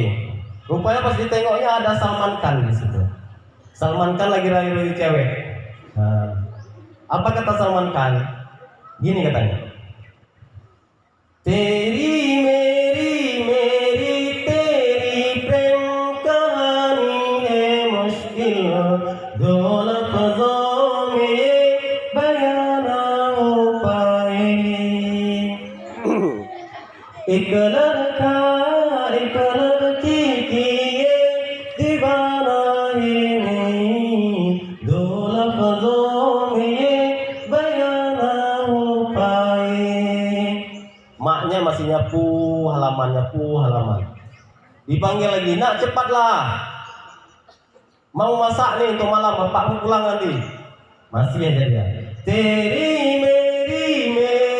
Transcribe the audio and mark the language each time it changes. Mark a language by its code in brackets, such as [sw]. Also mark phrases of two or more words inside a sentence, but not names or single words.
[id] Rupanya pas ditengoknya ada Salman Khan di situ. Salman Khan lagi rayu-rayu cewek. Nah, apa kata Salman Khan? Gini katanya. [hi] तेरी मेरी तेरी प्रेम कहानी है मुश्किल दो लफ़्ज़ों में बयान ना हो पाए. एक लड़का एक लड़की की ये दीवाना ही नहीं दो लफ्ज़ों में ये बयान ना हो पाए. [id] Maknya masih nyapu halaman. Dipanggil lagi, nak cepatlah, mau masak nih untuk malam, bapakmu pulang nanti. Masih aja dia. [hi] तेरी मेरी